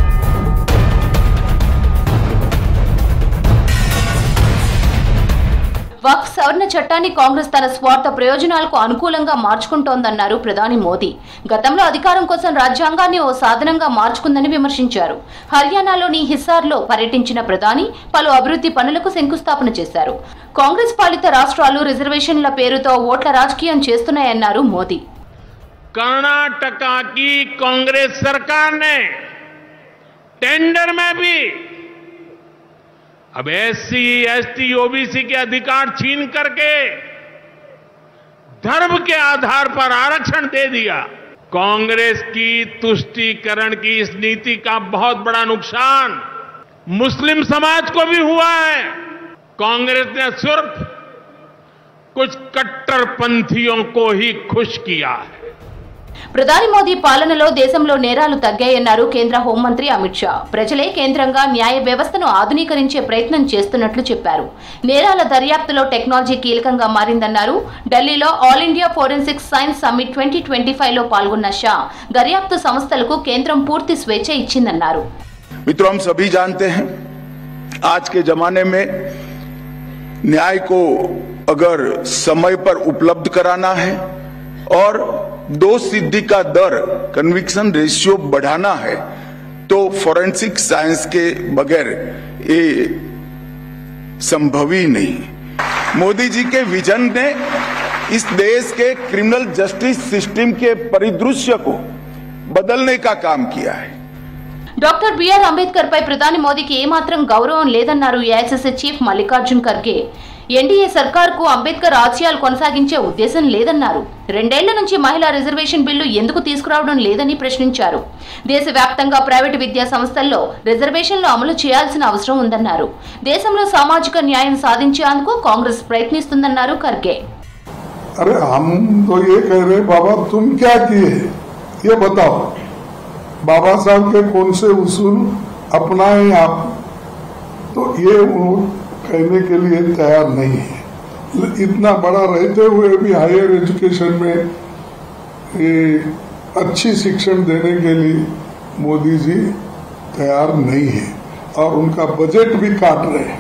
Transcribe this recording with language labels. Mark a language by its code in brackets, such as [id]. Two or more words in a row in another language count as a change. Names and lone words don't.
[te] వక్ఫ్ సవరణ చట్టాన్ని కాంగ్రెస్ తన స్వార్థ ప్రయోజనాలకు అనుకూలంగా మార్చుకుంటోందన్నారు ప్రధాని మోదీ. గతంలో అధికారం కోసం రాజ్యాంగాన్ని ఓ సాధనంగా మార్చుకుందని విమర్శించారు. హర్యానాలోని హిసార్లో పర్యటించిన ప్రధాని పలు అభివృద్ధి పనులకు శంకుస్థాపన చేశారు. కాంగ్రెస్ పాలిత రాష్ట్రాలు రిజర్వేషన్ల పేరుతో ఓట్ల రాజకీయం చేస్తున్నాయన్నారు మోదీ. [hi] कर्नाटका की कांग्रेस सरकार ने टेंडर में भी अब एससी, एसटी, ओबीसी के अधिकार छीन करके धर्म के आधार पर आरक्षण दे दिया। कांग्रेस की तुष्टीकरण की इस नीति का बहुत बड़ा नुकसान मुस्लिम समाज को भी हुआ है। कांग्रेस ने सिर्फ कुछ कट्टरपंथियों को ही खुश किया है। [te] ప్రధాని మోదీ పాలనలో దేశంలో నేరాలు తగ్గాయన్నారు కేంద్ర హోంమంత్రి అమిత్ షా. ప్రజలే కేంద్రంగా న్యాయ వ్యవస్థను ఆధునీకరించే ప్రయత్నం చేస్తున్నట్లు చెప్పారు. నేరాల దర్యాప్తులో టెక్నాలజీ కీలకంగా మారిందన్నారు. ఢిల్లీలో ఆల్ ఇండియా ఫోరెన్సిక్ సైన్స్ సమ్మిట్ 2025లో పాల్గొన్న షా దర్యాప్తు సంస్థలకు కేంద్రం పూర్తి స్వేచ్ఛ ఇచ్చిందన్నారు. [hi] मित्रों, हम सभी जानते हैं आज के जमाने में न्याय को अगर समय पर उपलब्ध कराना है और दोष सिद्धि का दर, [en] conviction ratio [hi] बढ़ाना है तो [en] forensic science [hi] के बगैर ये संभव ही नहीं। मोदी जी के विजन ने इस देश के [en] criminal justice system [hi] के परिदृश्य को बदलने का काम किया है. [te] డాక్టర్ బిఆర్ అంబేద్కర్ పై ప్రధాని మోదీకి ఏమాత్రం గౌరవం లేదన్నారు ఏఐసీసీ చీఫ్ మల్లికార్జున్ ఖర్గే. ఎన్డీఏ సర్కార్కు అంబేద్కర్ ఆశయాలు కొనసాగించే ఉద్దేశం లేదన్నారు. 2 ఏళ్ల నుంచి మహిళా రిజర్వేషన్ బిల్లు ఎందుకు తీసుకురావడం లేదని ప్రశ్నించారు. దేశవ్యాప్తంగా ప్రైవేటు విద్యా సంస్థల్లో రిజర్వేషన్లు అమలు చేయాల్సిన అవసరం ఉందన్నారు. దేశంలో సామాజిక న్యాయం సాధించేందుకు కాంగ్రెస్ ప్రయత్నిస్తుందన్నారు ఖర్గే. [hi] अरे हम तो ये कह रहे बाबा तुम क्या किए ये बताओ, बाबा साहब के कौन से उसूल अपनाए आप, तो ये वो कहने के लिए तैयार नहीं है। इतना बड़ा रहते हुए भी [en] higher education [hi] में ये अच्छी शिक्षण देने के लिए मोदी जी तैयार नहीं है और उनका बजट भी काट रहे हैं.